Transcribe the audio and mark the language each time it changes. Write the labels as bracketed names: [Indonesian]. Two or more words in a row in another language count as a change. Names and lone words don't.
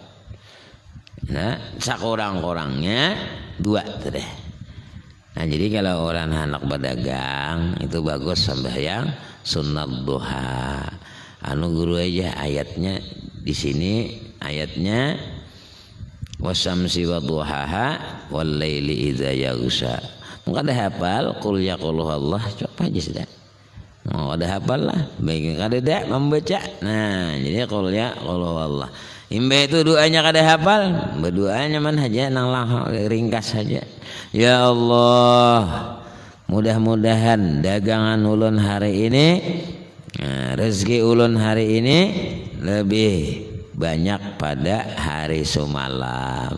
[Banjar] Nah, sekurang-kurangnya 2 deh. Nah, jadi kalau orang hendak berdagang itu bagus sembahyang sunat duha. Anu guru aja ayatnya di sini, ayatnya [Arabic] wasamsi wadduhaha wal laili idza yaghsha. [Banjar] Mungkin ada hafal [Arabic] qul ya Allah, [Banjar] coba aja sudah. Mau ada hafal lah, baik kada ada membaca. Nah, jadi [Arabic] qul ya Allah. [Banjar] Imbe itu doanya kada hafal, berdoanya man aja nang ringkas saja. Ya Allah, mudah-mudahan dagangan ulun hari ini, rezeki ulun hari ini lebih banyak pada hari semalam.